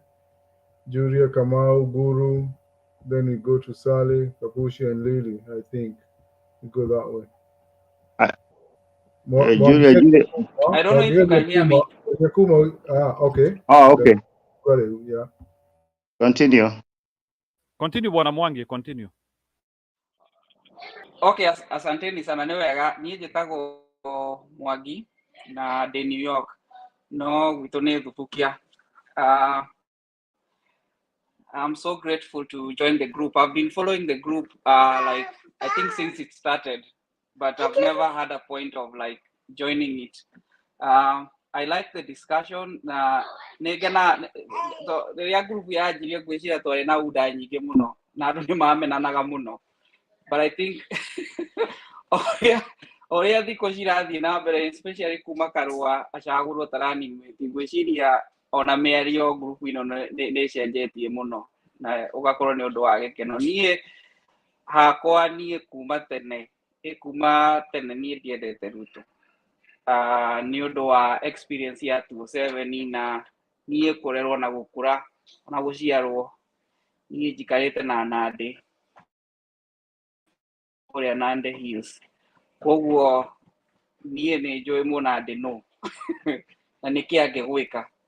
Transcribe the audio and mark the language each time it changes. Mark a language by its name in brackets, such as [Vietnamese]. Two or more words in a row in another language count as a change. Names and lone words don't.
[English] Julia, Kamau, Guru, then we go to Sally, Kapushi, and Lily. I think we go that way. Julia. I don't know if you can hear me. Okay. Oh, okay. Got it, yeah. Continue. Continue Bwana Mwangi, continue. [Kikuyu] Okay, [Swahili] asanteni sana. [Kikuyu] Ni wega niĩ njĩtagwo Mwangi na ndĩ New York, no gwitũ nĩ Thubukia. [English] I'm so grateful to join the group. I've been following the group like I think since it started, but I've never had a point of like joining it. I like the discussion. [Kikuyu] Nĩngena rĩrĩa group yanjirie ngwĩciria twarĩ na uda nyingĩ mũno na andũ nĩmamenanaga mũno, [English] but I think [Kikuyu] oria thikũ cirathiĩ na mbere, especially kuma Karua acagũrwo Tarani, ngwĩciria ona mĩario group ino nĩ cenjetie mũno na ũgakorwo nĩ ũndũ wa gĩkeno. Niĩ hakwa kuma tene niĩ ndiendete Ruto nĩ ũndũ wa experience ya 27 na niĩ kũrerwo na gũkũra na gũciarwo niĩ njikarĩte na Nandi kũrĩa Nandi Hills, koguo niĩ nĩ njũĩ mũnandi no na nĩkĩ angĩgwĩka.